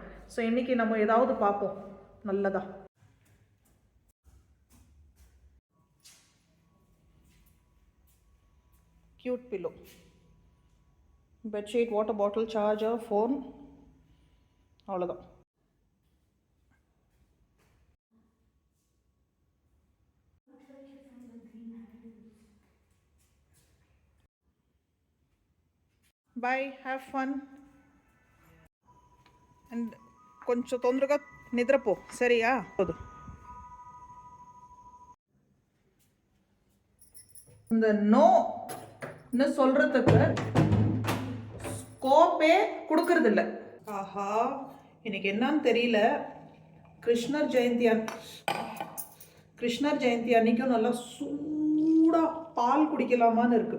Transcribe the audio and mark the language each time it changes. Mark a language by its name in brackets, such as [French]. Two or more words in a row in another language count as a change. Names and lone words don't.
[Tamil] ஸோ இன்றைக்கி நம்ம ஏதாவது பார்ப்போம் நல்லதா. [English] cute pillow, [Tamil] பெட்ஷீட், [English] water bottle, [Tamil] சார்ஜர், ஃபோன், அவ்வளோதான். [English] bye, have fun and [Telugu] కొంచెం తొందరగా నిద్రపో, సరిగా? [Tamil] இந்த நோன்னு சொல்கிறதுக்கு ஸ்கோப்பே கொடுக்கறதில்ல. ஆஹா, எனக்கு என்னன்னு தெரியல. கிருஷ்ணர் ஜெயந்தி அன்னைக்கும் நல்லா சூடாக பால் குடிக்கலாமான்னு இருக்குது.